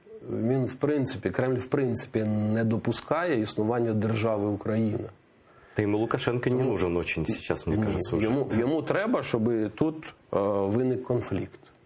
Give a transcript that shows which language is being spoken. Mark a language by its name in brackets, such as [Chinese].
[Ukrainian] Він, в принципі, Кремль, в принципі, не допускає існування держави Україна. [Russian] Да ему Лукашенко не нужен очень сейчас, мне кажется, уже. [Ukrainian] Йому треба, щоб тут виник конфлікт.